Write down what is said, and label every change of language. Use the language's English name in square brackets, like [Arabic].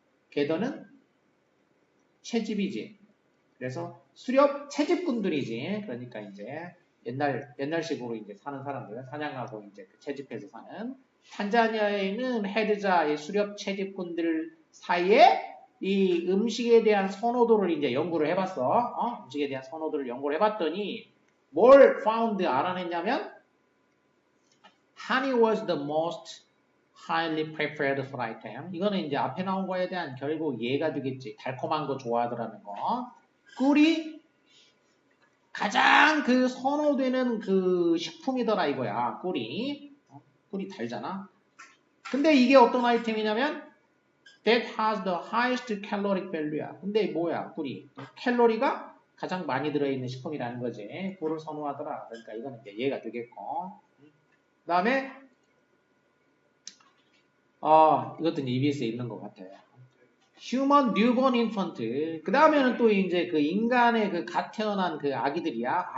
[Korean] 게더는 채집이지. 그래서 수렵 채집꾼들이지. 그러니까 이제 옛날식으로 이제 사는 사람들, 사냥하고 이제 채집해서 사는 탄자니아에 있는 헤드자의 수렵 채집꾼들 사이에 이 음식에 대한 선호도를 이제 연구를 해봤어. 음식에 대한 선호도를 연구를 해봤더니 뭘 found 알아냈냐면 [English] honey was the most highly preferred for item. [Korean] 이거는 이제 앞에 나온 거에 대한 결국 이해가 되겠지. 달콤한 거 좋아하더라는 거. 꿀이 가장 그 선호되는 그 식품이더라 이거야. 꿀이. 꿀이 달잖아. 근데 이게 어떤 아이템이냐면 [English] that has the highest caloric value야. [Korean] 근데 뭐야? 꿀이. 칼로리가 가장 많이 들어있는 식품이라는 거지. 꿀을 선호하더라. 그러니까 이거는 이제 이해가 되겠고. 그 다음에 이것도 이제 EBS에 있는 것 같아요. [English] Human newborn infant. [Korean] 그 다음에는 또 이제 그 인간의 그 갓 태어난 그 아기들이야.